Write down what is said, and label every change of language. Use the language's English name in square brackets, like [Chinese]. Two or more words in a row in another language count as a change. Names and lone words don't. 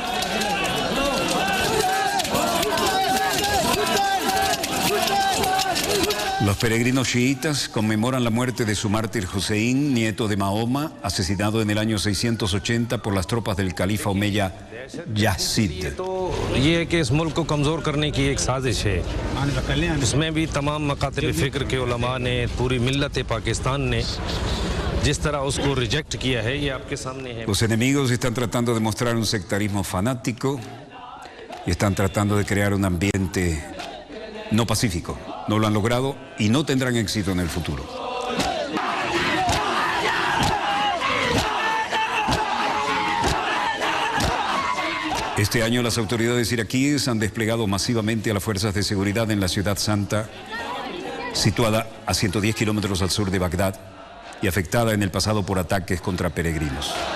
[Spanish] Los peregrinos chiitas conmemoran la muerte de su mártir Hussein, nieto de Mahoma, asesinado en el año 680 por las tropas del califa omeya Yazid. [Urdu] یہ ہے کہ اس ملک کو کمزور کرنے کی ایک سازش ہے. اس میں بھی تمام مکاتب فکر کے علما نے، پوری ملت پاکستان نے جس طرح اس کو ریجیکٹ کیا ہے، یہ آپ کے سامنے ہے. [Spanish] Los enemigos están tratando de mostrar un sectarismo fanático y están tratando de crear un ambiente no pacífico. No lo han logrado y no tendrán éxito en el futuro. Este año las autoridades iraquíes han desplegado masivamente a las fuerzas de seguridad en la ciudad santa, situada a 110 kilómetros al sur de Bagdad y afectada en el pasado por ataques contra peregrinos.